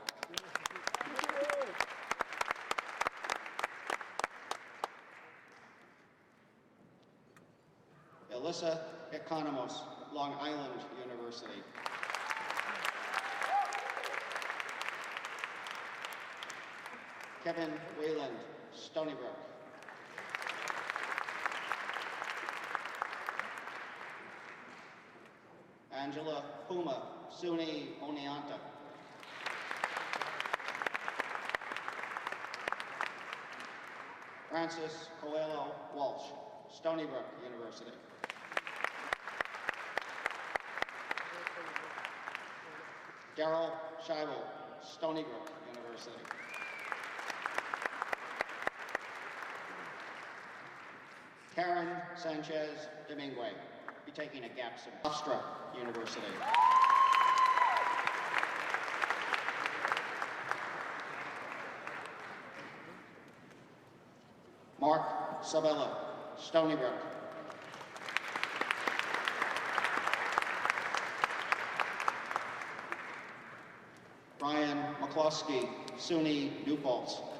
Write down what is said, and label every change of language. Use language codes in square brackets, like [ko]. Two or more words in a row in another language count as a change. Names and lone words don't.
[en] Alyssa Economos, Long Island University. Kevin Wayland, Stony Brook. Angela Puma, SUNY Oneonta. Francis Coelho Walsh, Stony Brook University. Daryl Scheibel, Stony Brook University. Karen Sanchez Domingue, be taking a gap semester. Hofstra University. Mark Sabella, Stony Brook. Brian McCloskey, SUNY New Paltz.